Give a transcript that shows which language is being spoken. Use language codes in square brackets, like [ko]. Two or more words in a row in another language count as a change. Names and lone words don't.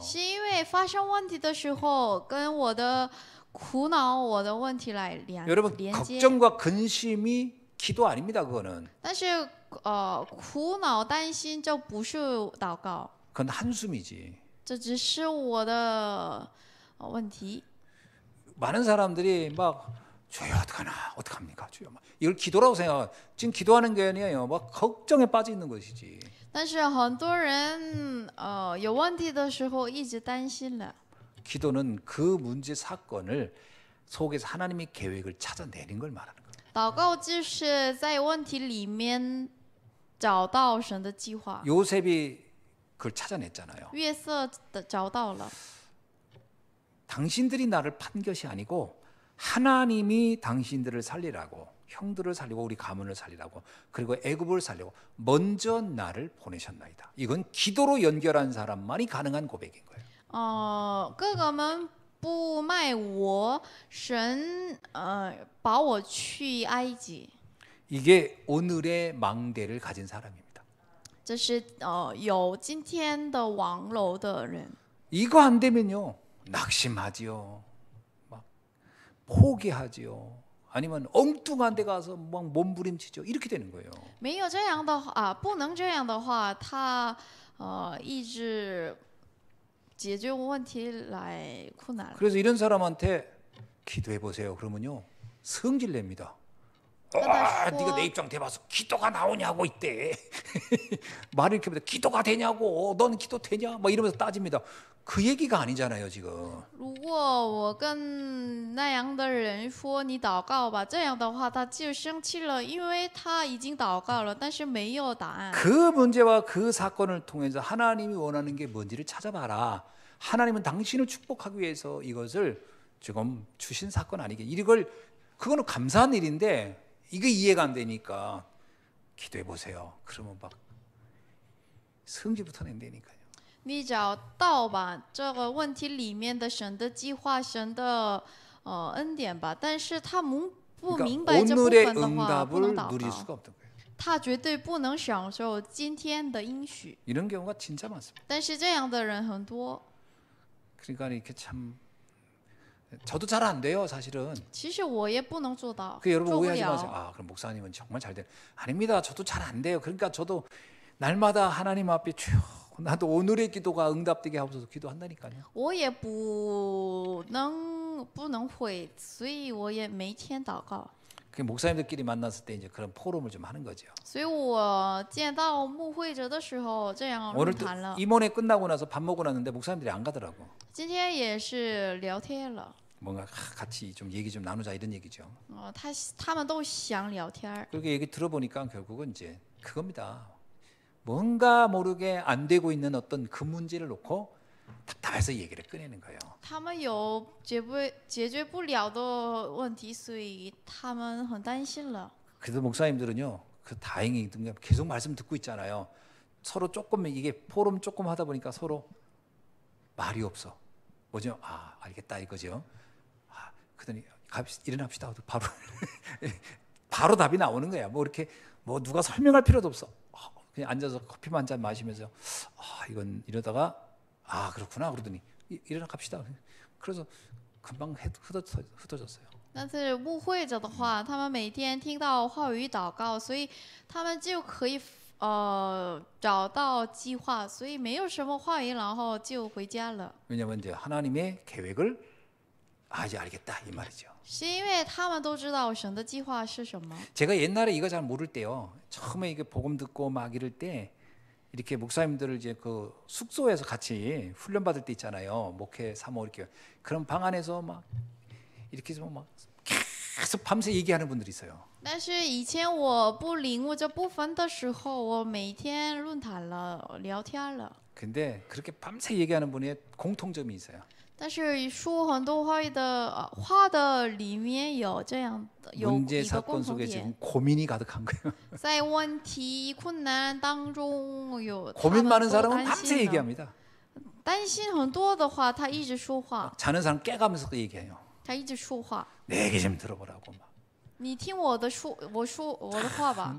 [zh] 是因为发生问题的时候跟我的苦恼、我的问题来连 [ko] 여러분 [zh] 接。 [ko] 걱정과 근심이 기도 아닙니다. 그거는 [zh] 但是苦恼、担心这不是祷告， [ko] 그건 한숨이지. [zh] 这只是我的问题。 [ko] 많은 사람들이 막 주여 어떡하나 어떡합니까 주여 막 이걸 기도라고 생각. 지금 기도하는 게 아니에요. 막 걱정에 빠져 있는 것이지. [zh] 但是很多人有问题的时候一直担心了。 [ko] 기도는 그 문제 사건을 속에서 하나님의 계획을 찾아내는 걸 말하는 거예요. [zh] 祷告就是在问题里面找到神的计划。 [ko] 요셉이 그걸 찾아냈잖아요. [zh] 约瑟的找到了， [ko] 당신들이 나를 판 것이 아니고 하나님이 당신들을 살리라고, 형들을 살리고 우리 가문을 살리라고, 그리고 애굽을 살리고 먼저 나를 보내셨나이다. 이건 기도로 연결한 사람만이 가능한 고백인 거예요. [zh] 哥哥们不卖我，神把我去埃及， [ko] 이게 오늘의 망대를 가진 사람입니다. [zh] 这是有今天的王楼的人。 [ko] 이거 안 되면요, 낙심하지요, 막 포기하지요, 아니면 엉뚱한 데 가서 막 몸부림치죠. 이렇게 되는 거예요. [zh] 没有这样的话，不能这样的话，他一直解决问题来困难了。 [ko] 그래서 이런 사람한테 기도해 보세요. 그러면요, 성질 냅니다. 그러다 네가 내 입장 대봐서 기도가 나오냐고 이때 말을 이렇게 합니다. 기도가 되냐고, 넌 기도 되냐? 막 이러면서 따집니다. 그 얘기가 아니잖아요 지금. [zh] 如果我跟那样的人说你祷告吧，这样的话他就生气了，因为他已经祷告了，但是没有答案。 [ko] 그 문제와 그 사건을 통해서 하나님이 원하는 게 뭔지를 찾아봐라. 하나님은 당신을 축복하기 위해서 이것을 지금 주신 사건 아니겠? 이걸 그거는 감사한 일인데 이게 이해가 안 되니까 기도해 보세요. 그러면 막 성질부터 낸다니까요. [zh] 你找到吧这个问题里面的神的计划、神的恩典吧，但是他不 [ko] 그러니까 [zh] 明白这部 [ko] 오늘의 [zh] 分的话，不能 [ko] 응답을 [zh] 祷 [ko] 누릴 [zh] 告， [ko] 수가 없던 거예요. [zh] 他绝对不能享受今天的应许。 [ko] 이런 경우가 진짜 많습니다. [zh] 但是这样的人很多， [ko] 그러니까 이렇게 참 저도 잘 안 돼요, 사실은. [zh] 其实我也不能做到， [ko] 그 여러분 [zh] 做不 [ko] 오해하지 [zh] 了。 [ko] 마세요. 아, 그럼 목사님은 정말 잘 돼. 아닙니다. 저도 잘 안 돼요. 그러니까 저도 날마다 하나님 앞에 쭉 나도 오늘의 기도가 응답되게 하옵소서 기도한다니까요. [zh] 我也不能会，所以我也每天祷告。 [ko] 그 목사님들끼리 만났을 때 이제 그런 포럼을 좀 하는 거죠. [zh] 所以我见到牧会者的时候，这样论 [ko] 오늘 또 [zh] 坛了。 [ko] 임원회 끝나고 나서 밥 먹고 났는데 목사님들이 안 가더라고. [zh] 今天也是聊天了， [ko] 뭔가 같이 좀 얘기 좀 나누자 이런 얘기죠. [zh] 他们都想聊天。 [ko] 그렇게 얘기 들어보니까 결국은 이제 그겁니다. 뭔가 모르게 안 되고 있는 어떤 그 문제를 놓고 답답해서 얘기를 꺼내는 거예요. [zh] 他们有解决不了的问题，所以他们很担心了。 [ko] 그래도 목사님들은요, 그 다행히 계속 말씀 듣고 있잖아요. 서로 조금 이게 포럼 조금 하다 보니까 서로 말이 없어. 뭐죠? 아, 알겠다 이거죠. 아, 그러더니 일어납시다. 바로 바로 답이 나오는 거야. 뭐 이렇게 뭐 누가 설명할 필요도 없어. 그냥 앉아서 커피만 한 잔 마시면서 아, 이건 이러다가 아, 그렇구나. 그러더니 일어나 갑시다. 그래서 금방 흩어졌어요. [zh] 但是牧会者的话，他们每天听到话语祷告，所以他们就可以找到计划，所以没有什么话语，然后就回家了。 [ko] 왜냐하면 이제 하나님의 계획을 이제 알겠다 이 말이죠. [zh] 是因为他们都知道神的计划是什么。 [ko] 제가 옛날에 이거 잘 모를 때요. 처음에 이게 복음 듣고 막 이럴 때 이렇게 목사님들을 이제 그 숙소에서 같이 훈련 받을 때 있잖아요. 목회 사모 이렇게 그런 방 안에서 막 이렇게 좀 막 계속 밤새 얘기하는 분들이 있어요. [zh] 但是以前我不领悟这部分的时候，我每天论坛了，聊天了。 [ko] 근데 그렇게 밤새 얘기하는 분의 공통점이 있어요. [zh] 但是说很多话语的话的里面有这样的有 [ko] 문제 [zh] 一个 [ko] 사건 [zh] 共同 [ko] 속에 [zh] 点， [ko] 지금 고민이 가득한 거예요. [zh] 在问题困难当中有他 [ko] 고민 [zh] 们 [ko] 많은 [zh] 都 [ko] 사람은 [zh] 担 [ko] 밤새 [zh] 心了 [ko] 얘기합니다. [zh] 担心很多的话，他一直说话， [ko] 자는 사람 깨가면서 얘기해요. [zh] 他一直说话。 [ko] 내 얘기 좀 들어보라고 막. [zh] 你听我的说，我说我的话吧。